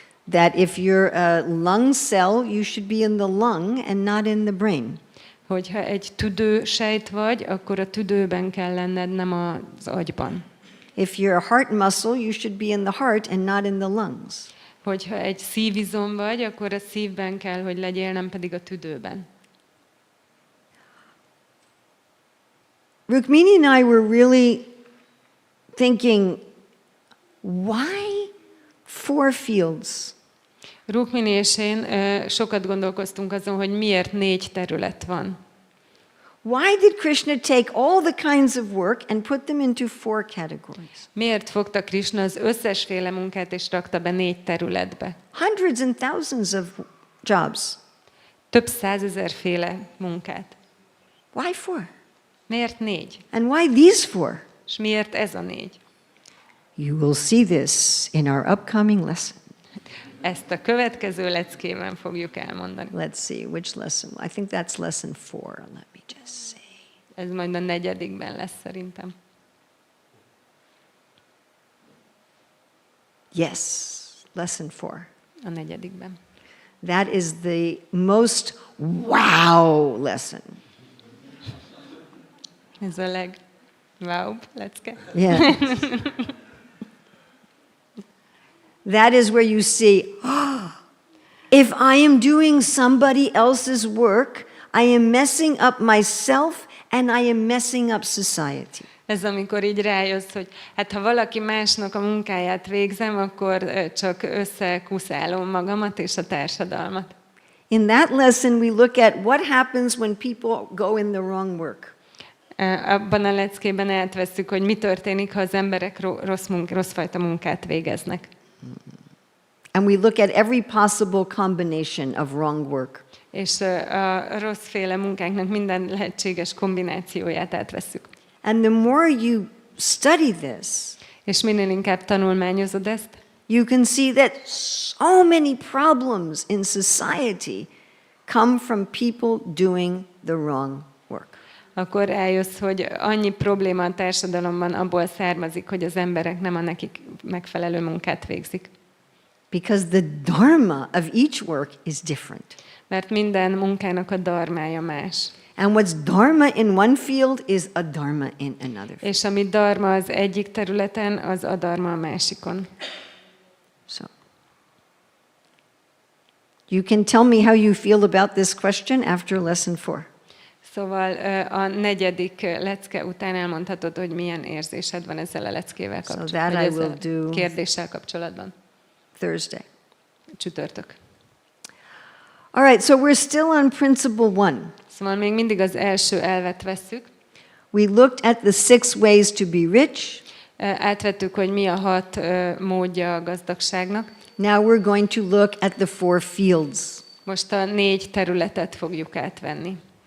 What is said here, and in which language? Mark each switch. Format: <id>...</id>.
<en>That if you're a lung cell, you should be in the lung and not in the brain.</en> <hu>Hogyha egy tüdősejt vagy, akkor a tüdőben kell lenned, nem az agyban.</hu> <en>If you're a heart muscle, you should be in the heart and not in the lungs.</en> <hu>Hogyha egy szívizom vagy, akkor a szívben kell, hogy legyél, nem pedig a tüdőben.</hu> <en>Rukmini and I were really thinking, why 4 fields?</en> <hu>Rukmini és én sokat gondolkoztunk azon, hogy miért 4 terület van.</hu> <en>Why did Krishna take all the kinds of work and put them into 4 categories?</en> <hu>Miért fogta Krishna az összesféle munkát és rakta be 4 területbe?</hu> <en>Hundreds and thousands of jobs.</en> <hu>Több 100 000 féle munkát.</hu> <en>Why 4?</en> <hu>Miért 4?</hu> <en>And why these 4?</en> <hu>És miért ez a 4?</hu> <en>You will see this in our upcoming lesson.</en> <hu>Ezt a következő leckében fogjuk elmondani.</hu> <en>Let's see, which lesson? I think that's lesson 4. Let me just say.</en> <hu>Ez majd a 4-ben lesz szerintem.</hu> <en>Yes, lesson 4.</en> <hu>A 4-ben.</hu> <en>That is the most wow lesson.</en> <hu>Ez a wow lecke.</hu> <en>Yeah. That is where you see, if I am doing somebody else's work, I am messing up myself and I am messing up society.</en> <hu>Ez amikor így rájössz, hogy hát ha valaki másnak a munkáját végzem, akkor csak összekuszálom magamat és a társadalmat.</hu> <en>In that lesson we look at what happens when people go in the wrong work.</en> <hu>Abban a leckében átvesszük, hogy mi történik, ha az emberek rosszfajta munkát végeznek.</hu> <en>And we look at every possible combination of wrong work.</en> <hu>És a rosszféle munkáknak minden lehetséges kombinációját átvesszük.</hu> <en>And the more you study this,</en> <hu>És minél inkább tanulmányozod ezt,</hu> <en>you can see that so many problems in society come from people doing the wrong work.</en> <hu>akkor eljössz, hogy annyi probléma a társadalomban abból származik, hogy az emberek nem a nekik megfelelő munkát végzik.</hu> <en>Because the dharma of each work is different.</en> <hu>Mert minden munkának a dharmája más.</hu> <en>And what's dharma in one field is a dharma in another field.</en> <hu>És ami dharma az egyik területen, az a dharma a másikon.</hu> <en>So, you can tell me how you feel about this question after lesson 4.</en> <hu>Szóval a 4. lecke után elmondhatod, hogy milyen érzésed van ezzel a leckével kapcsolatban,</hu> <en>that I</en> <hu>ezzel</hu> <en>will do</en> <hu>kérdéssel kapcsolatban.</hu> <en>Thursday.</en> <hu>Csütörtök.</hu> <en>All right, so we're still on principle 1.</en> <hu>Szóval még mindig az első elvet vesszük.</hu> <en>We looked at the 6 ways to be rich.</en> <hu>Átvettük, hogy mi a 6 módja a gazdagságnak.</hu> <en>Now we're going to look at the 4 fields.</en> <hu>Most a 4 területet fogjuk átvenni.</hu>